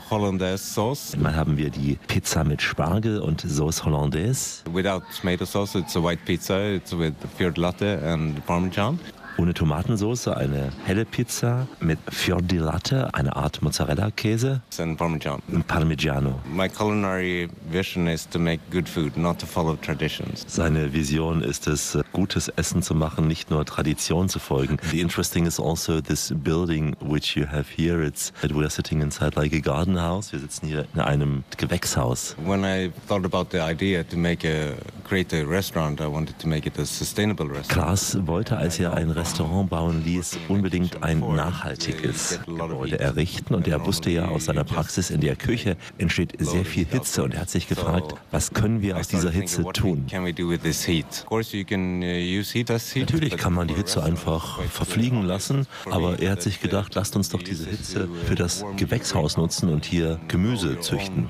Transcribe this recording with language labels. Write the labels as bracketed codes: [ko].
[de] Einmal haben wir die Pizza mit Spargel und Sauce Hollandaise. [en] Without tomato sauce, it's a white pizza. It's with fiordilatte and parmesan. [de] Ohne Tomatensauce, eine helle Pizza mit fiordilatte, eine Art Mozzarella-Käse. [en] And parmesan. [de] Und Parmigiano. [en] My culinary vision is to make good food, not to follow traditions. [de] Seine Vision ist es, gutes Essen zu machen, nicht nur Tradition zu folgen. [en] The interesting is also this building which you have here. It's that we're sitting inside like a garden house. [de] Wir sitzen hier in einem Gewächshaus. [en] When I thought about the idea to make a create a restaurant, I wanted to make it a sustainable restaurant. [de] Klaus wollte, als er ein Restaurant bauen ließ, unbedingt ein nachhaltiges Gebäude errichten. Und er wusste ja aus seiner Praxis, in der Küche entsteht sehr viel Hitze. Und er hat sich gefragt, was können wir aus dieser Hitze tun? Natürlich kann man die Hitze einfach verfliegen lassen, aber er hat sich gedacht, lasst uns doch diese Hitze für das Gewächshaus nutzen und hier Gemüse züchten.